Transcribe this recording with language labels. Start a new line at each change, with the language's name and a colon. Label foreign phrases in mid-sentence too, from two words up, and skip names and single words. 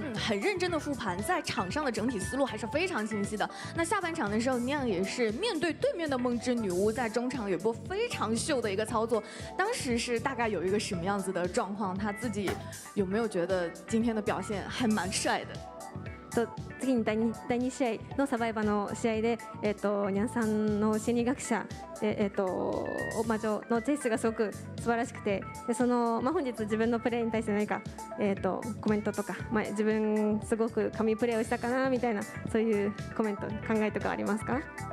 Chinese: 很认真的复盘，在场上的整体思路还是非常清晰的。那下半场的时候，那样也是面对对面的梦之女巫，在中场有一波非常秀的一个操作，当时是大概有一个什么样子的状况？他自己有没有觉得今天的表现还蛮帅的？
Japanese: 次に第2試合のサバイバーの試合で、ニャンさんの心理学者で、魔女のチェイスがすごく素晴らしくて、で本日自分のプレーに対して何か、コメントとか、自分すごく神プレーをしたかなみたいなそういうコメント考えとかありますか？